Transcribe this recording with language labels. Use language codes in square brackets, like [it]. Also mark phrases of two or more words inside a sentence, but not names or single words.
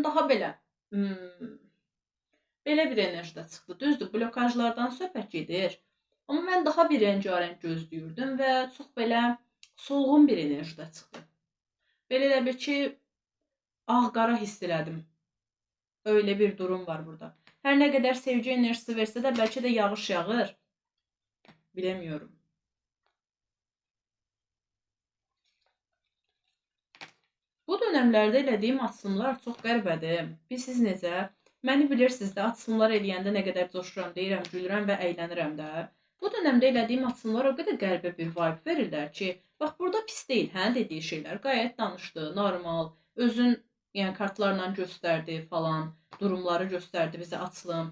[az] Daha belə bir enerjidə çıxdı. Düzdür, blokajlardan söhbət gedir. Amma mən daha bir rəngarəng gözləyirdim və çox belə solğun bir enerjidə çıxdı. Belə elə bir ki, ağ-qara hiss elədim. [tr] Öyle bir durum var burada. Her ne kadar sevgi enerjisi verse de belki de [az] yağış yağır. [tr] Bilemiyorum. Bu dönemlerde [az] elədiyim açılımlar çox qəribədir. Siz necə? Məni bilirsiniz də, açılımlar eləyəndə nə qədər coşuram, deyirəm, gülürəm və əylənirəm də. Bu dönemdə elədiyim açılımlar o qədər qəribə bir vibe verirlər ki, bax burada pis deyil, hə, dediyi şeylər. Qayət danışdı, normal, özün yəni kartlarla göstərdi falan, durumları göstərdi bizə açılım.